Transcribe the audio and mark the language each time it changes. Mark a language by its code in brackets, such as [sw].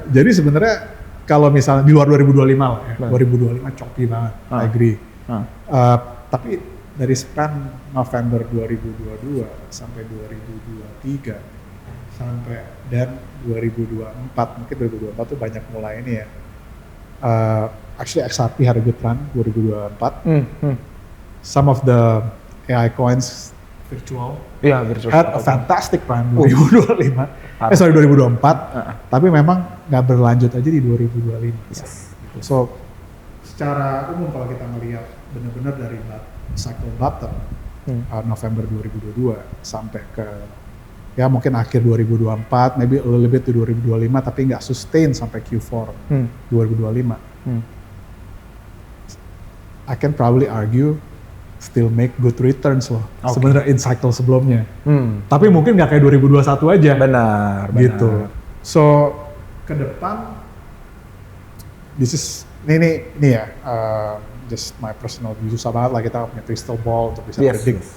[id] Jadi sebenarnya kalau misalnya di luar 2025 lah ya, 2025 choppy banget, [en] I agree. [id] Tapi dari span November 2022 sampai 2023 sampai dan 2024, mungkin 2024 tuh banyak mulai ini ya. [en] Actually XRP had a good run 2024. Some of the AI coins virtual virtual had a fantastic run 2025. 2024. [id] Tapi memang nggak berlanjut aja di 2025. [en] Yes. [id] Gitu. So secara umum kalau kita melihat benar-benar dari cycle bottom November 2022 sampai ke ya mungkin akhir 2024, [en] maybe a little bit to 2025, [id] tapi nggak sustain sampai Q4 2025. [en] I can probably argue still make good returns loh. [id] Sebenarnya in cycle sebelumnya. Tapi mungkin nggak kayak 2021 aja. Benar. Gitu. So ke depan, ini ya, [en] just my personal view, [id] susah banget lah kita punya crystal ball untuk bisa predict.